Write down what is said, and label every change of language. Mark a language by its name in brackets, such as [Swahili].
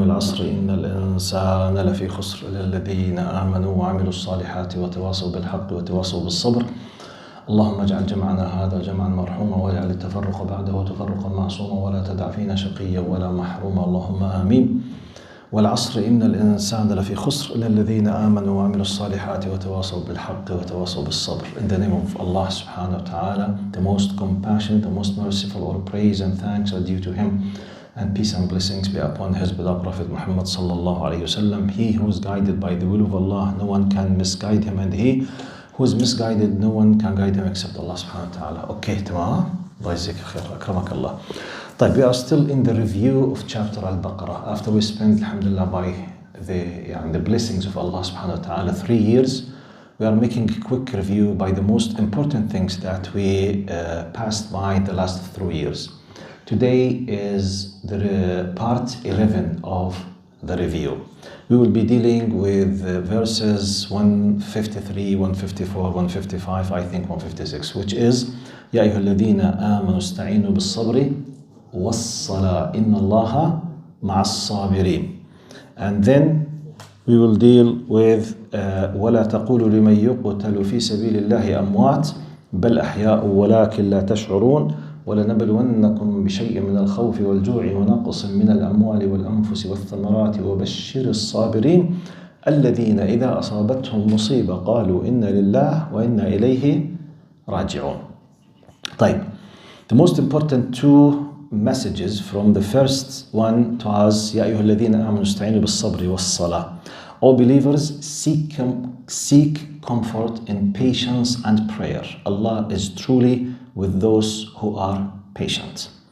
[Arabic] والعصر إن الإنسان لفي خسر إلا الذين آمنوا وعملوا الصالحات وتواصوا بالحق وتواصوا بالصبر. اللهم اجعل جمعنا هذا جمعا مرحوما واجعل التفرق بعده تفرقا معصوما ولا تدع فينا شقيا ولا محروما، اللهم آمين. والعصر إن الإنسان لفي خسر إلا الذين آمنوا وعملوا الصالحات وتواصوا بالحق وتواصوا بالصبر. [English] In the name of Allah subhanahu wa ta'ala, the most compassionate, the most merciful, all praise and thanks are due to Him, and peace and blessings be upon His beloved Prophet Muhammad sallallahu alayhi wasallam. He who is guided by the will of Allah, no one can misguide him, and he who is misguided, no one can guide him except Allah subhanahu wa ta'ala. Okay, tamam. [Arabic] Allah yajzika khair, akramak Allah. [English] We are still in the review of chapter Al-Baqarah. After we spent, alhamdulillah, by the blessings of Allah subhanahu wa ta'ala 3 years, we are making a quick review by the most important things that we passed by the last 3 years. Today is the part 11 of the review. We will be dealing with verses 153, 154, 155, I think 156, which is [Arabic] يا أيها الذين آمنوا استعينوا بالصبر والصلاة إن الله مع الصابرين. [English] And then we will deal with [Arabic] ولا تقولوا لمن يقتل في سبيل الله أموات بل أحياء ولكن لا تشعرون ولنبلونكم بشيء من الخوف والجوع ونقص من الأموال والأنفس والثمرات وبشر الصابرين الذين إذا أصابتهم مصيبة قالوا إنا لله وإنا إليه راجعون. [English] The most important two messages from the first one was [Arabic] يا أيها الذين آمنوا استعينوا بالصبر والصلاة. [English] All believers seek comfort in patience and prayer. Allah is truly with those who are patient.